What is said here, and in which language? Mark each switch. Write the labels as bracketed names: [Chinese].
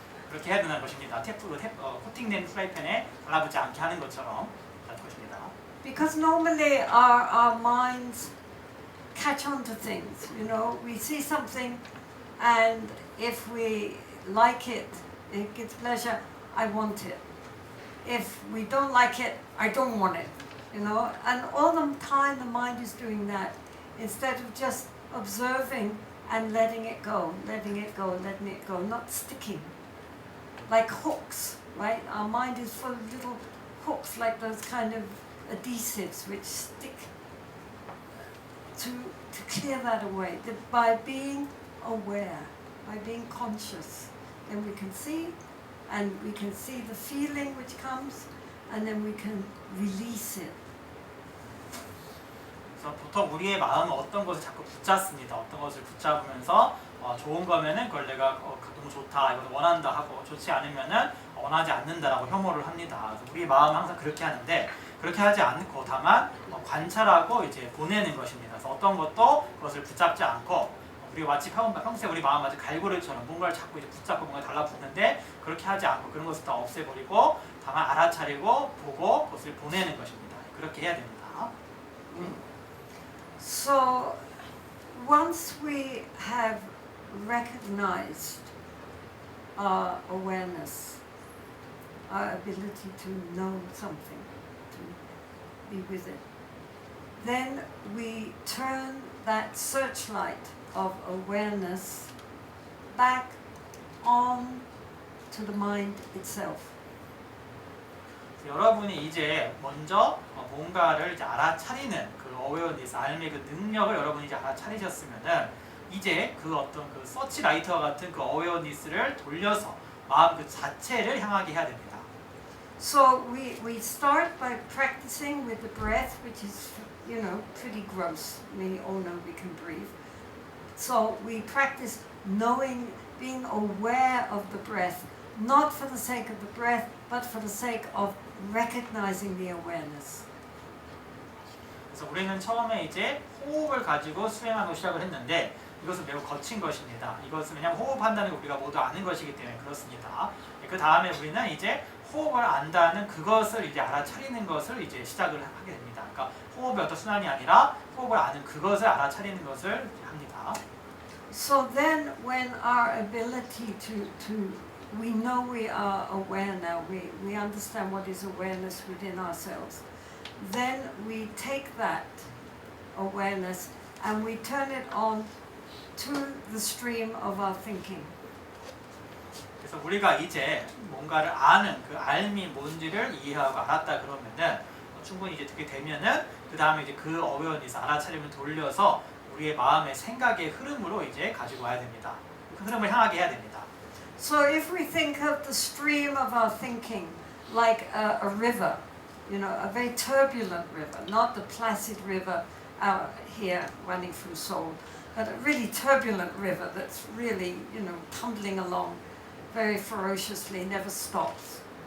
[Korean] 그렇게 해야 되는 것입니다. 코팅된 프라이팬에 달라붙지 않게 하는 것처럼 것입니다. [English] Because normally our minds catch on to things, you know, we see something and if we like it, it gives pleasure, I want it. If we don't like it, I don't want it, you know, and all the time the mind is doing that instead of just observing and letting it go, not sticking. Like hooks, right? Our mind is full of little hooks, like those kind of adhesives which stick. To clear that away, by being aware, by being conscious, then we can see, and we can see the feeling which comes, and then we can release it. [Korean] 그래서 보통 우리의 마음은 어떤 것을 자꾸 붙잡습니다. 어떤 것을 붙잡으면서 좋은 거면은 그걸 내가 너무 좋다, 이걸 원한다 하고 좋지 않으면은 원하지 않는다라고 혐오를 합니다. 그래서 우리 마음은 항상 그렇게 하는데 그렇게 하지 않고 다만 관찰하고 이제 보내는 것입니다. 그래서 어떤 것도 그것을 붙잡지 않고 우리가 마치 평소에 우리 마음 마치 갈고리처럼 뭔가를 자꾸 이제 붙잡고 뭔가 달라붙는데 그렇게 하지 않고 그런 것을 다 없애버리고 다만 알아차리고 보고 그것을 보내는 것입니다. 그렇게 해야 됩니다. [English] So once we have recognized our awareness, our ability to know something, to be with it, then we turn that searchlight of awareness back on to the mind itself. [Korean] 여러분이 이제 먼저 뭔가를 이제 알아차리는 그 어웨어니스, 알의 그 능력을 여러분이 이제 알아차리셨으면은 이제 그 어떤 그 서치라이트와 같은 그 어웨어니스를 돌려서 마음 그 자체를 향하게 해야 됩니다. [English] So we start by practicing with the breath, which is, you know, pretty gross. We all know we can breathe. So we practice knowing, being aware of the breath, not for the sake of the breath, but for the sake of recognizing the awareness. [Korean] 그래서 우리는 처음에 이제 호흡을 가지고 수행하고 시작을 했는데 이것은 매우 거친 것입니다. 이것은 왜냐하면 호흡한다는 게 우리가 모두 아는 것이기 때문에 그렇습니다. 그 다음에 우리는 이제 호흡을 안다는 그것을 이제 알아차리는 것을 이제 시작을 하게 됩니다. 그러니까 호흡의 어떤 순환이 아니라 호흡을 아는 그것을 알아차리는 것을 합니다. [English] So then when our ability we know we are aware now, we understand what is awareness within ourselves, then we take that awareness and we turn it on to the stream of our thinking. [Korean] 그래서 우리가 이제 뭔가를 아는 그 알미 뭔지를 이해하고 알았다 그러면은 충분히 이제 듣게 되면은 그 다음에 이제 그 어웨어니스 알아차림을 돌려서 우리의 마음의 생각의 흐름으로 이제 가지고 와야 됩니다. 그 흐름을 향하게 해야 됩니다. [English] So if we think of the stream of our thinking like a river, you know, a very turbulent river, not the placid river out here running through Seoul, but a really turbulent river that's really, you know, tumbling along very ferociously, never stops.